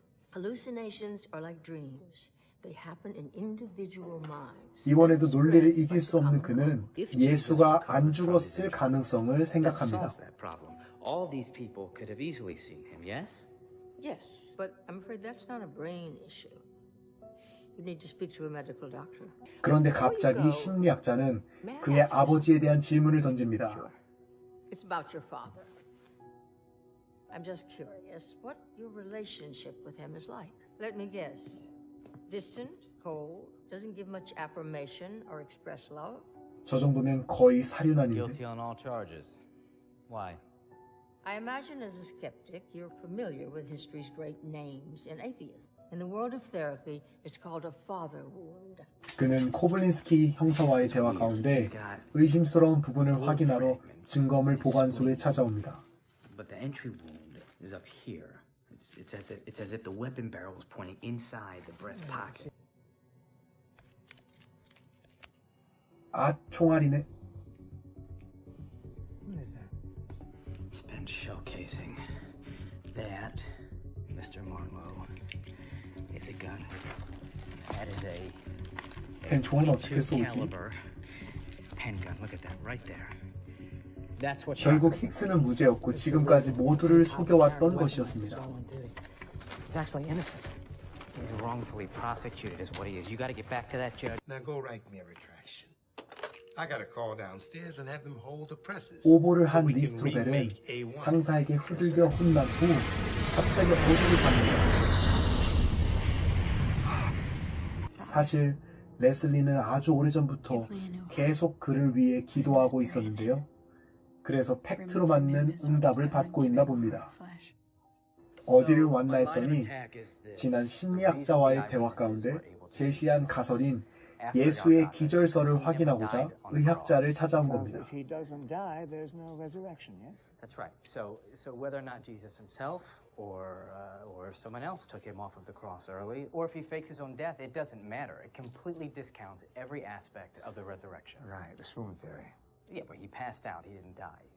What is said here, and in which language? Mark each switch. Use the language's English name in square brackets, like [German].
[English] Hallucinations are like dreams. They happen in individual minds. [Korean] 이번에도 논리를 이길 수 없는 그는 예수가 안 죽었을 가능성을 생각합니다. [English] All these people could have easily seen him, yes? Yes, but I'm afraid that's not a brain issue. You need to speak to a medical doctor. [Korean] 그런데 갑자기 심리학자는 그의 아버지에 대한 질문을 던집니다. [English] It's about your father. I'm just curious what your relationship with him is like. Let me guess. Distant, cold, doesn't give much affirmation or express love. [Korean] 저 정도면 거의 살인아닌데. [English] Guilty on all charges. Why? I imagine as a skeptic, you're familiar with history's great names in atheism. In the world of therapy, it's called a father wound. [Korean] 그는 코블린스키 형사와의 대화 가운데 의심스러운 부분을 확인하러 증거물 보관소에 찾아옵니다. [English] But the entry wound is up here. It's as if the weapon barrel was pointing inside the breast pocket. [Korean] 아, 총알이네. [English] What is that? Spent shell casing. That, Mr. Marlowe, is a gun. That is a [Korean] 펜총은 어떻게 [English] 22 [Korean] 쏘지? [English] caliber handgun. Look at that right there. That's what [Korean] 결국 힉스는 무죄였고 지금까지 모두를 속여왔던 것이었습니다. [English] He's actually innocent. He's wrongfully prosecuted is what he is. You got to get back to that judge. Now go write me a retraction. I gotta call downstairs and have them hold the presses. [Korean] 오보를 한 [English] so we can [Korean] 리스트로벨은 [English] remake A1. [Korean] 상사에게 후들겨 혼난 후 갑자기 어디를 갑니다. 사실 레슬리는 아주 오래전부터 계속 그를 위해 기도하고 있었는데요. 그래서 팩트로 맞는 응답을 받고 있나 봅니다. 어디를 왔나 했더니 지난 심리학자와의 대화 가운데 제시한 가설인 예수의 기절설을 확인하고자 의학자를 찾아온 겁니다. [English] If he doesn't die, there's no resurrection, yes? That's right. So whether or not Jesus himself or someone else took him off of the cross early, or if he fakes his own death, it doesn't matter. It completely discounts every aspect of the resurrection. Right, the swoon theory. Yeah, but he passed out. He didn't die.